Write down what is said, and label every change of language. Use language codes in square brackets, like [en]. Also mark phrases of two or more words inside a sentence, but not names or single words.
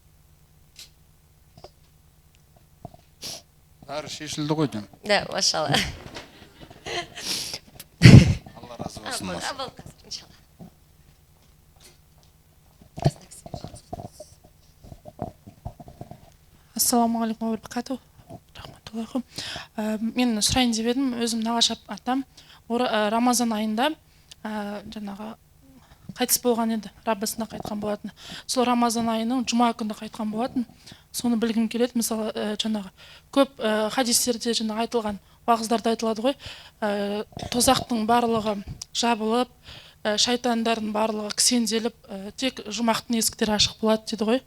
[kk] Бәрі шешілді ғой деймін. Да, машалла. Алла разы болсын. Иншалла. [ar] السلام عليكم وبركاته. Рахматуллахи. [kk] Мен сұрайын деп едім, өзім нағашы атам Рамазан айында жаңағы қайтыс болған еді, Раббысына қайтқан болатын. Сол Рамазан айының жұма күні қайтқан болатын. Соны білгім келеді. Мысалы, жаңағы көп хадистерде жаңағы айтылған уағыздарда айтылады ғой, тозақтың барлығы жабылып, шайтандардың барлығы кісенделіп, тек жұмақтың есіктері ашық болады дейді ғой.